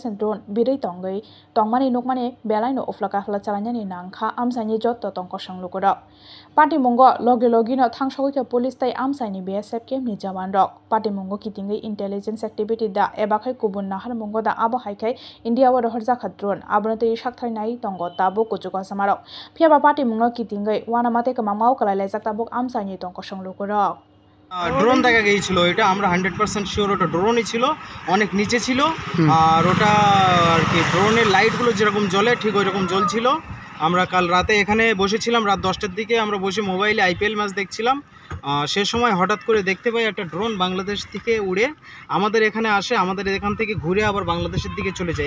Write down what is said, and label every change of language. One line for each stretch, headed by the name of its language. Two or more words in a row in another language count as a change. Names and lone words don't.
Kok Borok: and drone birai tongai tongmani nukmani belaino oflaka hla chalanyani nangkha amsani jotto tongko sanglukoro Party mongo logi no thangso oikha police tai amsaini BSF kem ni jawan rok Party mongo kitingai
English: intelligence activity
Kok Borok: da ebakhai kubun nahar mongo da abo haikai India wa rohorja kha drone abonate shakthai nai tongo tabo kuchuka samarok phiaba party mongo kitingai wanamate kamamau kalai lejak tabok amsaini tongko sanglukoro
Bangla: ড্রোন দেখা গিয়েছিল, এটা আমরা 100% শিওর ওটা ড্রোনই ছিল, অনেক নিচে ছিল। আর ওটা আর কি ড্রোনের লাইটগুলো যেরকম জ্বলে ঠিক ওই রকম জ্বলছিল। আমরা কাল রাতে এখানে বসেছিলাম, রাত 10টার দিকে আমরা বসে মোবাইলে IPL ম্যাচ দেখছিলাম। সে সময় হঠাৎ করে দেখতে পাই একটা ড্রোন বাংলাদেশ থেকে উড়ে আমাদের এখানে আসে, আমাদের এখান থেকে ঘুরে আবার বাংলাদেশের দিকে চলে যায়।